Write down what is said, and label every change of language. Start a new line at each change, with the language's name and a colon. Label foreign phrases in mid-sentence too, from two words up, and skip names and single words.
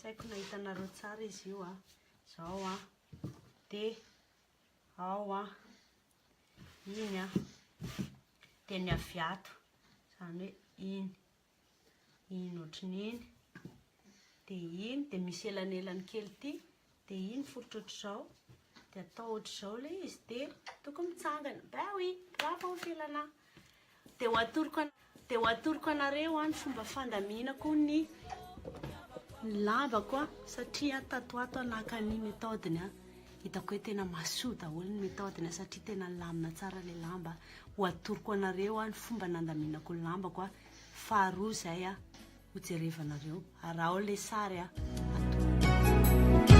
Malagasy: haiko na hitanareo tsara izy io a, zao a, dia ao a, iny a, dia ny aviato, zany hoe iny ohatran'iny, dia iny, dia misy elanelany kely ty, dia iny foritra ohatr'izao, dia atao ohatr'izao ilay izy, dia tokony mitsangana.
French: Ben oui, bravo filana.
Malagasy: Dia ho atoroko anareo a ny fomba fandaminako ny lambako a, satria tatoato anakany méthode-ny a, hitako hoe tena mahasoa daholo ny méthode-ny a, satria tena lamina tsara le lamba. Ho atoroko anareo a ny fomba nandaminako ny lambako a, faharoa zay a, ho jerevanareo, arao le sary a, atoro.